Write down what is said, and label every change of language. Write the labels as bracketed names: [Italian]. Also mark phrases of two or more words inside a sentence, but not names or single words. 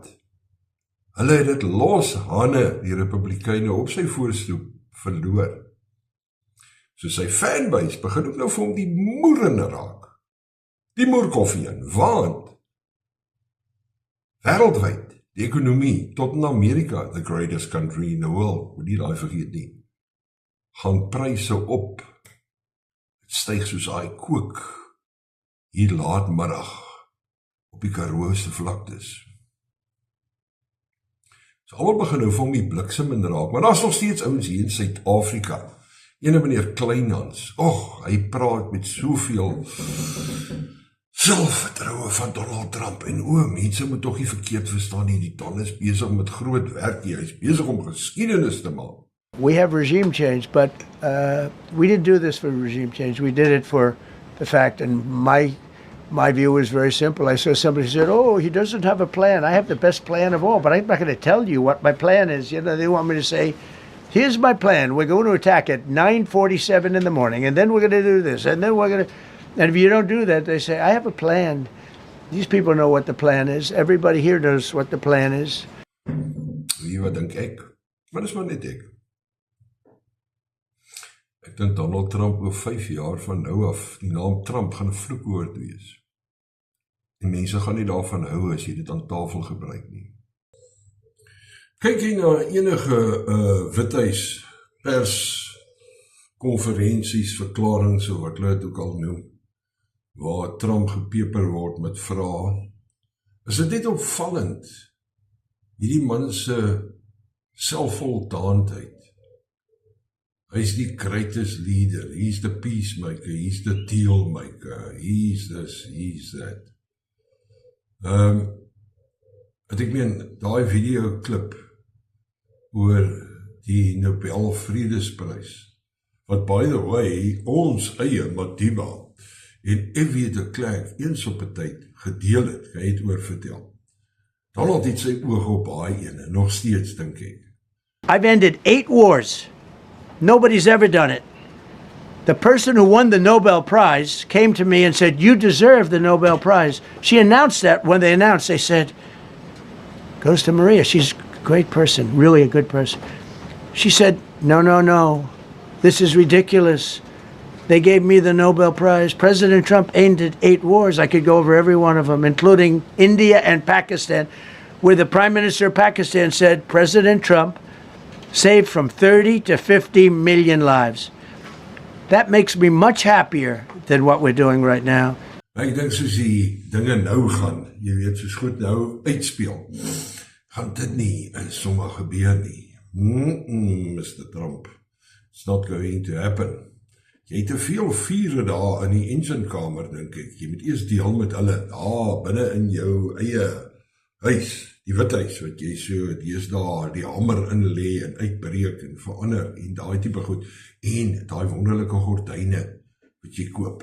[Afrikaans] Hulle het dit los hande, die Republikeine, op sy voorstoep verloor. So sy fanbase begin ook nou vir hom die moerende raak. Die moerkoffie in, want wêreldwyd, die ekonomie, tot in Amerika, [English] the greatest country in the world, [Afrikaans] moet nie daai vergeet nie, gaan pryse op. Het styg soos hy kook, hier laatmiddag, op die Karoo'se vlaktes. So almal begin nou vir hom die bliksem in raak, maar daar is nog steeds ouens hier in Suid-Afrika, ene meneer Kleinhans, hy praat met soveel selfvertroue van Donald Trump, en mense moet toch nie verkeerd verstaan nie, die Don is besig met groot werk hier, hy is besig om geskiedenis te maak. [English] We have regime change, but we didn't do this for regime change. We did it for the fact, and my view was very simple. I saw somebody said, he doesn't have a plan. I have the best plan of all, but I'm not going to tell you what my plan is. You know, they want me to say, here's my plan. We're going to attack at 9:47 in the morning, and then we're going to do this, and then we're going to... And if you don't do that, they say, I have a plan. These people know what the plan is. Everybody here knows what the plan is. [Afrikaans] Wie wat dink ek? Maar dis maar net ek. Ek dink Donald Trump oor 5 jaar van nou af, die naam Trump gaan 'n vloekwoord wees. En mense gaan nie daarvan hou as jy dit aan tafel gebruik nie. Kyk jy na enige Withuis perskonferensies, verklaringe, of wat hulle dit ook al noem, waar Trump gepeper word met vrae, is dit net opvallend, hierdie man se selfvoldaanheid. Hy is die [English] greatest leader, he's the peacemaker, he's the deal maker, he's this, he's that. [Afrikaans] Ek meen, daai videoklip oor die Nobel Vredesprys, wat [English] by the way, [Afrikaans] ons eie Madiba en F.W. de Klerk eens op 'n tyd gedeel het, kan jy het oor vertel. Donald het sy oog op daai ene, nog steeds dink ek. [English] I've ended 8 wars. Nobody's ever done it. The person who won the Nobel Prize came to me and said, you deserve the Nobel Prize. She announced that when they announced, they said, goes to Maria. She's a great person, really a good person. She said, no. This is ridiculous. They gave me the Nobel Prize. President Trump ended 8 wars. I could go over every one of them, including India and Pakistan, where the Prime Minister of Pakistan said, President Trump saved from 30 to 50 million lives. That makes me much happier than what we're doing right now. [Afrikaans] Ek dink soos die dinge nou gaan, jy weet, soos goed nou uitspeel, gaan dit nie sommer gebeur nie. [English] Mr. Trump, it's not going to happen. [Afrikaans] Jy het te veel vure daar in die enginekamer, dink ek. Jy moet eers deel met hulle, binne in jou eie huis, die withuis, wat jy so, die is daar, die hamer inlee en uitbreek en verander, en daai tipe goed, en daai wonderlike gordyne, wat jy koop.